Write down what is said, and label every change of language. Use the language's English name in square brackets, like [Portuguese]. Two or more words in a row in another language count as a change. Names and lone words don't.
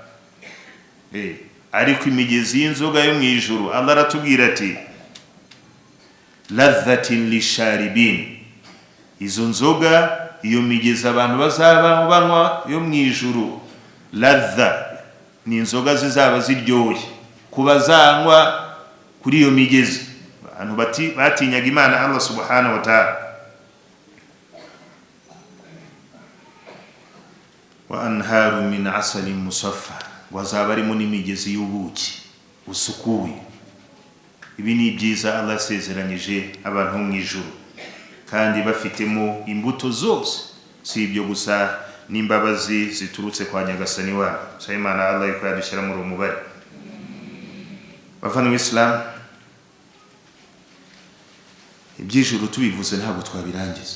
[Kinyarwanda] Ariko imigezi y'inzoga yo mu ijuru Allah aratubwira ati [Arabic] لذة للشاربين. [Kinyarwanda] Izo nzoga, iyo migezi abantu bazaba banywa yo mu ijuru, ladha ni inzoga zizaba ziryoshye kuba zanywa kuri iyo migezi. Abantu batinyaga Imana Allah [Arabic] سبحانه وتعالى. وأنهار من عسل مصفى, [Kinyarwanda] wazaba arimo n'imigezi y'ubuki usukuye. Ibi ni byiza Allah asezeranyije abantu mu ijuru, kandi bafitemo imbuto zose, si ibyo gusa n'imbabazi ziturutse kwa Nyagasani wabo. Imana Allah yuko yadushyira muri umubare. Bavana Islam, iby'ijuru tubivuze ntabwo twabirangiza.